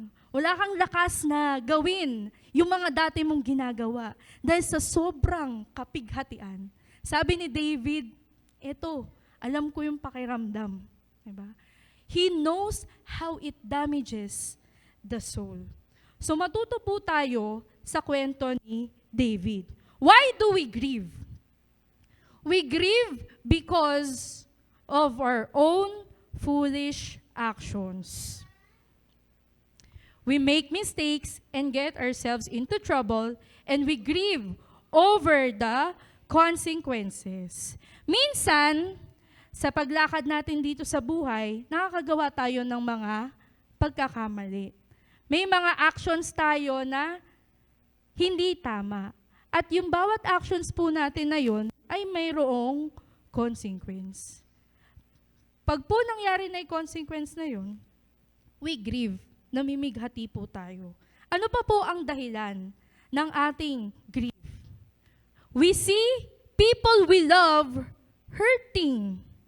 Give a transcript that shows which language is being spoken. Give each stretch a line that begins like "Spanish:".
Filipino: Wala kang lakas na gawin yung mga dati mong ginagawa dahil sa sobrang kapighatian. Sabi ni David, eto, alam ko yung pakiramdam. Diba?
English: He knows how it damages the soul.
Filipino: So matuto po tayo sa kwento ni David.
English: Why do we grieve? We grieve because of our own foolish actions. We make mistakes and get ourselves into trouble, and we grieve over the consequences.
Filipino: Minsan, sa paglakad natin dito sa buhay, nakakagawa tayo ng mga pagkakamali. May mga actions tayo na hindi tama. At yung bawat actions po natin na yun ay mayroong consequence. Pag po nangyari na yung consequence na yun,
English: we grieve,
Filipino: namimighati po tayo. Ano pa po ang dahilan ng ating grief?
English: We see people we love hurting.